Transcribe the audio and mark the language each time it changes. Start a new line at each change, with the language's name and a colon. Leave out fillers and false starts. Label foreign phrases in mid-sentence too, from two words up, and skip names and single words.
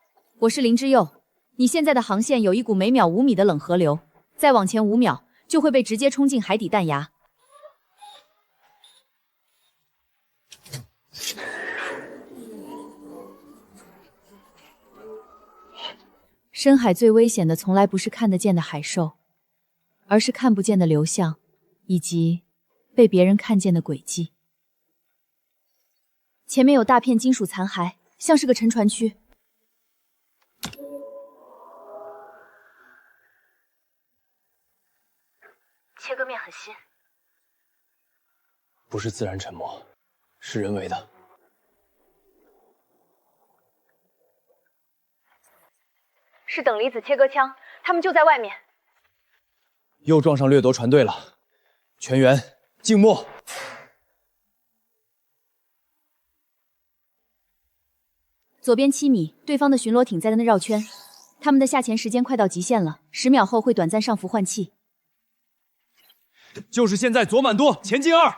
Chinese: 我是林之佑，你現在的航線有一股每秒5米的冷河流，再往前5秒就會被直接衝進海底彈崖。深海最危險的從來不是看得見的海獸，而是看不見的流向，以及被別人看見的軌跡。前面有大片金屬殘骸，像是個沉船區。切割面很新，不是自然沉没，是人为的。是等离子切割槍，他們就在外面。又撞上掠夺船隊了，全員靜默。左邊7米，對方的巡邏艇在那繞圈，他們的下潛時間快到極限了，10秒後會短暫上浮換氣。就是現在，左滿舵，前進2。